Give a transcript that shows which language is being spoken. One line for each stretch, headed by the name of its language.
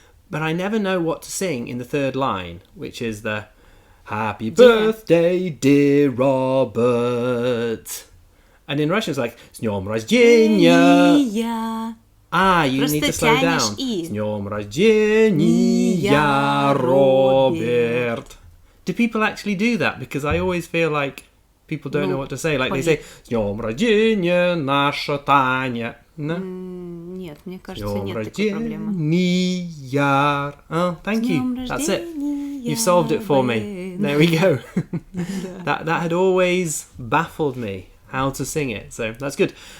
English: But I never know what to sing in the third line, which is the happy birthday, dear Robert. And in Russian it's like
Russian: с днём рождения.
English: You need to slow down.
Russian: С днём рождения, Роберт.
English: Do people actually do that? Because I always feel like people don't know what to say. Like they say
Russian: с днём рождения, наша Таня.
English: No?
Russian: Нет, мне кажется, нет такой проблемы.
English: Oh, thank you. That's it. You've solved it for me. There we go. That had always baffled me how to sing it, so that's good.